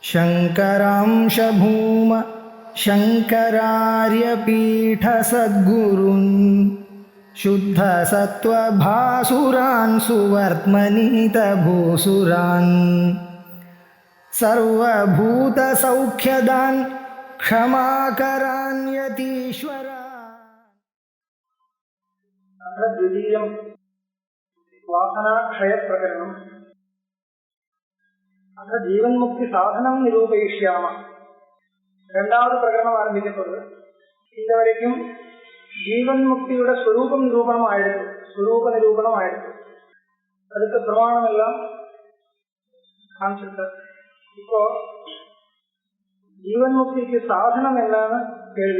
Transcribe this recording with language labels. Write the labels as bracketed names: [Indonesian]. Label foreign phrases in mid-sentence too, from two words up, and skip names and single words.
[Sanskrit] शङ्करांश भूम शङ्करार्यपीठसद्गुरून् शुद्धसत्त्वभासुरान् सुवर्त्मनीतभूसुरान् सर्वभूतसौख्यदान् क्षमाकरान् यतीश्वरान्। द्वितीयं वासनाक्षयप्रकरणम्। अथ जीवन्मुक्ति साधनं निरूपयिष्यामः. [Tamil] இரண்டாவது பிரகரணம் ஆரம்பிக்கப்படுது. இந்த வரைக்கும் ஜீவன் முக்தியோட ஸ்வரூபம் நிரூபணம் ஆயிடுச்சு, ஸ்வரூப நிரூபணம் ஆயிடுச்சு. அதுக்கு பிரமாணம் எல்லாம் காமிச்சிருக்க. இப்போ ஜீவன் முக்திக்கு சாதனம் என்னன்னு கேள்வி.